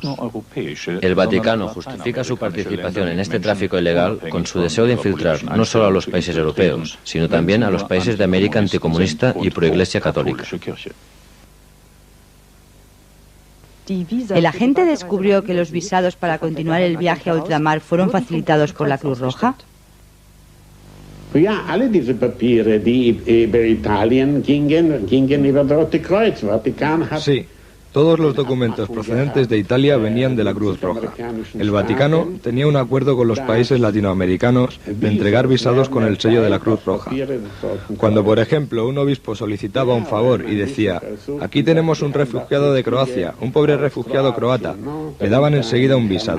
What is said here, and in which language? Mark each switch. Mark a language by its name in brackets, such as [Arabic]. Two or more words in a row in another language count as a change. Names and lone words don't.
[Spanish] El Vaticano justifica su participación en este tráfico ilegal con su deseo de infiltrar no solo a los países europeos, sino también a los países de América anticomunista y proiglesia católica. ¿El agente descubrió que los visados para continuar el viaje a ultramar fueron facilitados por la Cruz Roja? [German] Ja, alle diese Papiere, die über Italien gingen über das Rote Kreuz. Vaticano hat... [Spanish] Sí, todos los documentos procedentes de Italia venían de la Cruz Roja. El Vaticano tenía un acuerdo con los países latinoamericanos de entregar visados con el sello de la Cruz Roja. Cuando, por ejemplo, un obispo solicitaba un favor y decía: aquí tenemos un refugiado de Croacia, un pobre refugiado croata, le daban enseguida un visado.